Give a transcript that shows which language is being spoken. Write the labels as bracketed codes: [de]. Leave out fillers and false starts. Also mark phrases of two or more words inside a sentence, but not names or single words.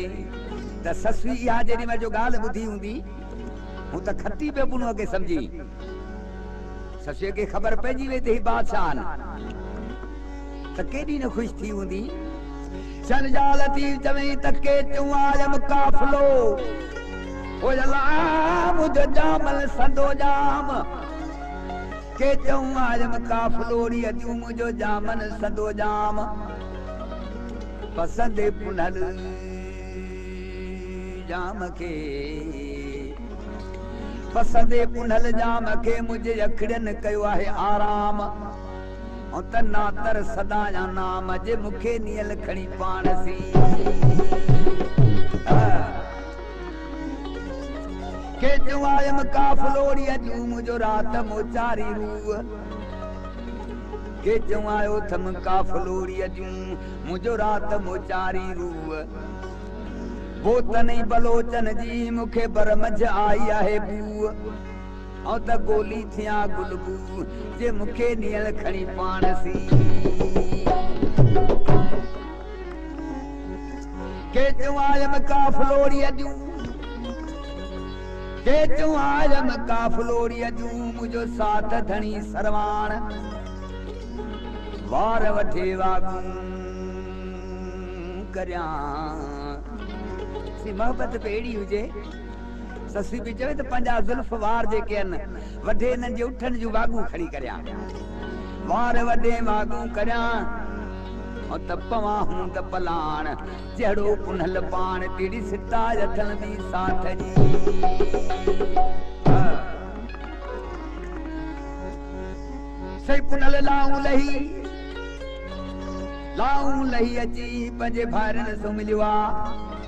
[sd] त ससु इहा जेॾी महिल जो ॻाल्हि ॿुधी हूंदी हू त खटी पियो पुनूअ खे सम्झी ससुअ खे ख़बर पइजी वई त ही बादशाह आहिनि त केॾी न ख़ुशि थी हूंदी शहनशाह लतीफ़ चवई त के चुआयम काफ़िलो ओ अल्लाह मुझो जामल संदो जाम के चुआयम काफ़िलो री अजू मुझो जामन संदो जाम पसंदे पुनल जाम के पसंदे पुनल जाम के मुझे अखड़न कयो आहे आराम और तना तर सदा जा नाम जे मुखे नियल खणी पाण सी के जुआयम काफ़लोड़ी अजू मुझो रात मोचारी रू के जुआयो थम काफ़लोड़ी अजू मुझो रात मोचारी रू वो तने बलोचन जी मुखे बरमज आई आहे बू और त गोली थिया गुलबू जे मुखे नियल खणी पाण सी के चुआयम काफ़लोड़ी अजू के चुआयम काफ़लोड़ी अजू मुझो साथ धणी सरवाण वार वठे वागू करया सी मोहब्बत पेड़ी हुजे ससी भी चवे त पंजा जुल्फ वार जेके आहिनि वॾे हिननि जे उठनि जूं वागूं खणी करियां वार वॾे वागूं करियां ऐं त पवां हूं त पलाण जहिड़ो पुनल पाण तेड़ी सिता अथनि बि साथ जी सही पुनल लाऊं लही अची पंहिंजे भाइरनि सां मिलियो आहे